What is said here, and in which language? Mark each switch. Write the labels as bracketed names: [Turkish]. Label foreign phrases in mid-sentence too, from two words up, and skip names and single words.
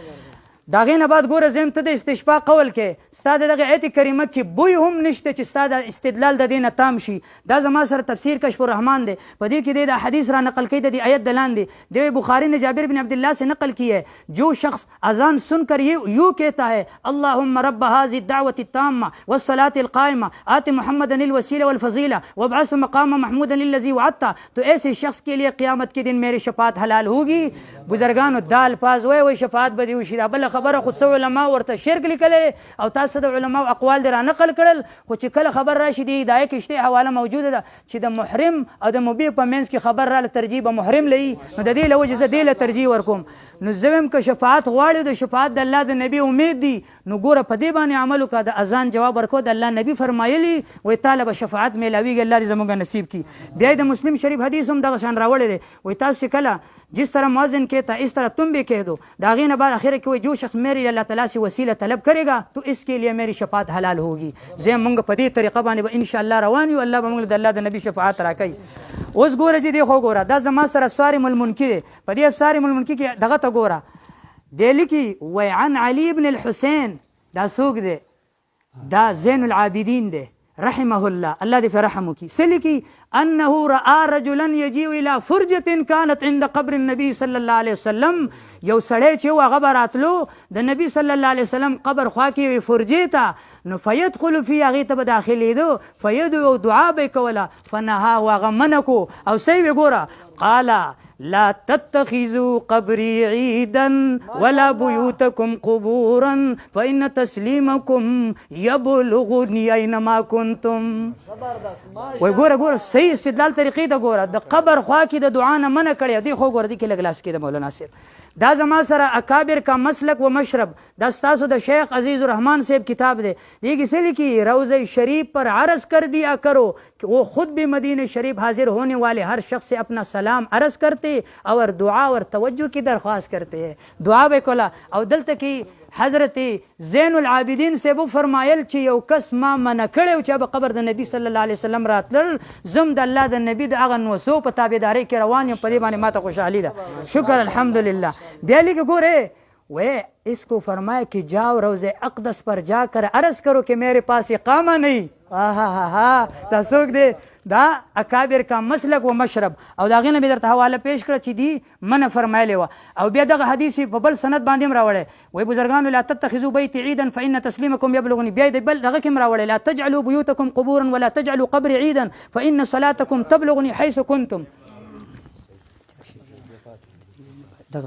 [Pashto] د هغې نه بعد ګوره زه یم ته د استشفا قول کې ستا د دغې آیت کریمه کې بوی هم نشته چې ستا د استدلال د دې نه تام شي. دا زما سره تفسیر کشف الرحمان دی، په دې کې دی دا حدیث را نقل کوي د دې آیت د لاندې دی [Urdu] بخاری نے جابر بن عبداللہ سے نقل کی ہے جو شخص اذان سن کر یوں کہتا ہے [Arabic] اللہم رب هذه الدعوة التامة والصلاة القائمة آت محمد الوسیلہ والفضیلہ وابعثه مقام محمود الذی وعدته، [Urdu] تو ایسے شخص کے لیے قیامت کے دن میری شفاعت حلال ہوگی. [Pashto] بزرگانو دا الفاظ وای شفاعت به دې وشي. دا بله خبره خو څه علما ورته شرک لیکلی او تاسو د علماو اقوال دې را نقل کړل، خو چې کله خبر راشي د هدایه کې شته حواله موجوده ده چې د محرم او د مبیح په منځ کې خبر راله ترجیح به محرم لري، نو د دې له وجې زه دې له ترجیح ورکوم. نو زه وایم که شفاعت غواړې د شفاعت د الله د نبي امید دي نو ګوره په دې باندې عمل وکړه. د اذان جواب ورکړه د الله نبي فرمایلی وایي تاله به شفاعت میلاویږي، الله دې زموږ نصیب کړي. بیا د مسلم شریف حدیث هم دغه شان راوړی دی وایي تاسو کله [Urdu] جس طرح مؤذن کہتا اس طرح تم بھی کہہ دو. [Pashto] د هغې نه بعد اخره کې وایي [Urdu] جو شخص میرے اللہ تعالیٰ سے وسیلہ طلب کرے گا تو اس کے لیے میری شفاعت حلال ہوگی. [Pashto] زه موږ په دې طریقه باندې به انشاءالله روان یو، الله به موږ د الله د نبي شفاعت راکوي. اوس ګوره چې دی خو ګوره دا زما سره صارم المنکی دی، په دې صارم المنکی کې دغه ته ګوره دی لیکي وی [Arabic] عن علي بن الحسین، [Pashto] دا څوک دی دا زین العابدین دی [Arabic] رحمه الله، [Pashto] الله دې په رحم وکړي. څه لیکي [Arabic] انه رأى رجلا يجيء الى فرجة كانت عند قبر النبي صلى الله عليه وسلم. [Pashto] یو سړی چې هغه به راتلو د نبي [Arabic] صلی الله علیه وسلم [Pashto] قبر خوا کې وي فرجې ته، نو [Arabic] فیدخل فی [Pashto] هغې ته به داخلېدو فیدعو دعا به یې کوله فنها هغه منع کو او څه یې ګوره [Arabic] قاله لا تتخذوا قبري عيدا ولا بيوتكم قبورا فإن تسليمكم يبلغني أينما كنتم. [Pashto] وای ګوره صحیح استدلال طریقې ته ګوره د قبر خوا کې د دعا نه منع کړی دی. خو ګوره دې کې لږ لاس کې د مولانا صاحب دا زما سره [Urdu] اکابر کا مسلک و مشرب [Pashto] دا ستاسو د شیخ عزیز الرحمان صاحب کتاب دی. [Urdu] دیگه کسی لیکي روضہ شریف پر عرض کر دیا کرو کہ وہ خود بھی مدینہ شریف حاضر ہونے والے ہر شخص سے اپنا سلام عرض کرتے اور دعا اور توجہ کی درخواست کرتے ہیں. [Pashto] دعا به کوله او دلته کې حضرت زین العابدین [Urdu] سے وہ [Pashto] فرمایل چې یو کس ما منع کړی چې به قبر د نبی [Arabic] صلی الله علیه وسلم [Pashto] راتلل زم د الله د نبی د هغه نوسو په تابعدارۍ کې روان یم، په دې باندې ماته خوشحالي ده. [Arabic] شکر الحمدلله. [Pashto] بیا لیکي ګوره [Urdu] وہ اس کو فرمایا کہ جاؤ روضہ اقدس پر جا کر عرض کرو کہ میرے پاس اقامہ نہیں. [Pashto] دا څوک دی دا [Urdu] اکابر کا مسلک و مشرب [Pashto] او دا غینه به درته حواله پیش کړه چې دی منع فرمایلی وه. او بیا دغه حدیث په بل سند باندې هم راوړی وایي بزرګانو [Arabic] لا تتخذوا بیت عیدا فإن تسلیمکم یبلغنی. [Pashto] بیا د بل دغه کې هم راوړی [Arabic] لا تجعلوا بیوتکم قبورا ولا تجعلوا قبر عیدا فإن صلاتکم تبلغنی حیث کنتم.